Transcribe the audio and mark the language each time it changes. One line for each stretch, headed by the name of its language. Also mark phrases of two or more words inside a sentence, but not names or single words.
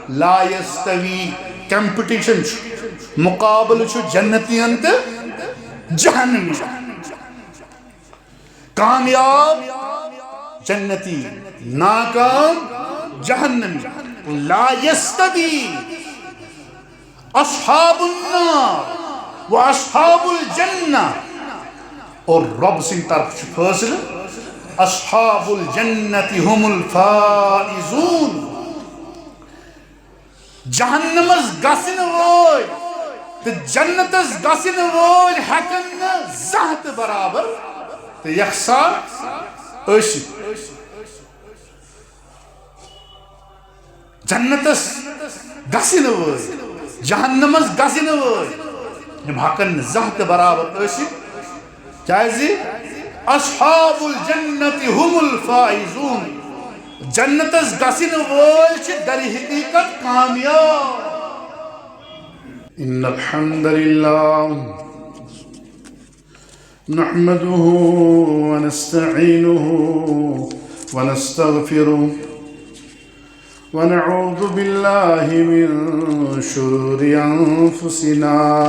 Arabic: لا يستوي
Kashmiri: competition مقابل جنتی انت جہنمی کامیاب جنتی ناکام جہنمی
Arabic: لا يستوي اصحاب النار و اصحاب الجنہ
Kashmiri: اور رب سن طرف فاصل
Arabic: اصحاب الجنت هم الفائزون
Kashmiri: جہنمس گسن وول تو جنتس گسن وول ہیکن زہت برابر تو یکساں ٲسِتھ جنتس گسن وول جہنمس گسن وول یم ہیکن زہت برابر ٲسِتھ کیازِ
Arabic: اصحاب الجنت هم الفائزون
Kashmiri: جنتس گسن وول چھ در حقیقت کامیاب
Arabic: ان الحمد للہ نحمده ونستعینه ونستغفره ونعوذ بالله من شرور انفسنا